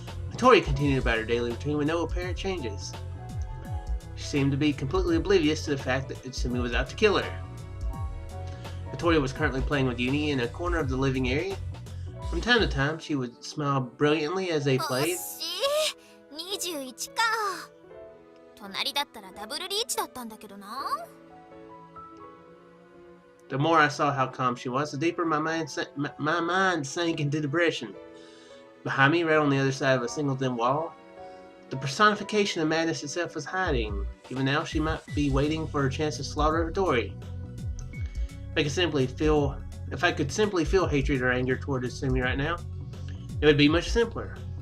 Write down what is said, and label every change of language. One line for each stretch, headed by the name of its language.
English: Hotori continued about her daily routine with no apparent changes. She seemed to be completely oblivious to the fact that Utsumi was out to kill her. Hotori was currently playing with Uni in a corner of the living area. From time to time, she would smile brilliantly as they played.
Japanese: 21か。隣だったらダブルリーチだったんだけどな。
English: The more I saw how calm she was, the deeper my mind sank into depression. Behind me, right on the other side of a single thin wall, the personification of madness itself was hiding. Even now, she might be waiting for her chance to slaughter Hotori. If I could simply feel hatred or anger toward Utsumi right now, it would be much simpler.